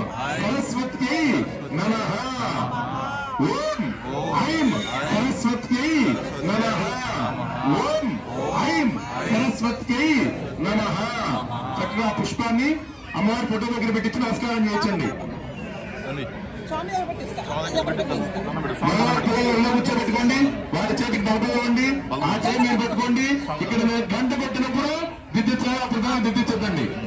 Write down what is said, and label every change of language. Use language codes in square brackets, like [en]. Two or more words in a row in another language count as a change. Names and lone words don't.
[sa] सरस्वत्यै नमः ओम ऐं सरस्वत्यै नमः ओम ऐं सरस्वत्यै नमः [te] చక్కగా పుష్పాన్ని అమ్మవారి ఫోటో దగ్గర పెట్టి నమస్కారం చేయించండి. కూర్చోబెట్టుకోండి, వారి చేతికి డబ్బులు ఇవ్వండి, ఆ చేయి మీరు పెట్టుకోండి. ఇక్కడ గంట కొట్టినప్పుడు దిద్దించాలి, అప్పుడు దాన్ని దిద్దించద్దండి.